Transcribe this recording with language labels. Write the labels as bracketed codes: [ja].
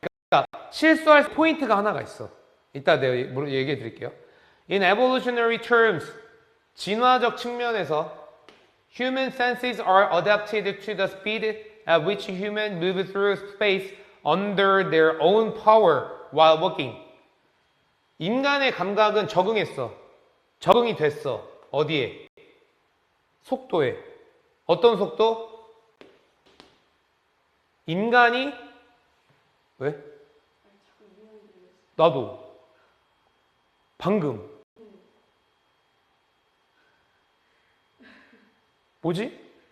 [ko] 그러니까 실수할 포인트가 하나가 있어. 이따 내가 얘기해 드릴게요. [en] In evolutionary terms, [ko] 진화적 측면에서 [en] human senses are adapted to the speed at which humans move through space under their own power while walking. [ko] 인간의 감각은 적응이 됐어. 어디에? 속도에. 어떤 속도? 인간이 왜? 나도 방금 뭐지?